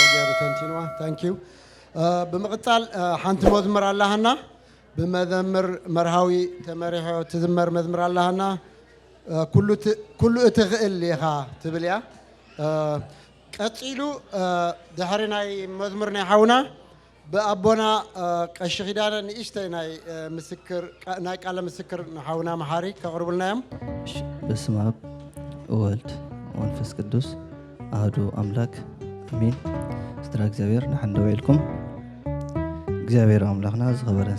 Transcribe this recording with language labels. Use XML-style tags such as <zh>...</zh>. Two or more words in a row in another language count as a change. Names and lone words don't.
<ti>ገይሩ ተንቲንዋ ታንክ ዩ ብምቕፃል ሓንቲ መዝሙር ኣለሃና ብመዘምር መርሃዊ ተመሪሖ ትዝመር መዝሙር ኣለሃና ኩሉ እትኽእል ኢኻ ትብል እያ ቀፂሉ ድሕሪ ናይ መዝሙር ናይ ሓውና ብኣቦና ቀሺ ኺዳነ ንእሽተይ ናይ ቃለ ምስክር ንሓውና መሓሪ ከቕርቡልና እዮም</ti> <gez>በስመ አብ ወወልድ ወመንፈስ ቅዱስ አሐዱ አምላክ</gez> <ti>አሜን። ስትራ እግዚአብሔር ንሓን ደው ኢልኩም እግዚአብሔር አምላኽና ዝኸበረን</ti>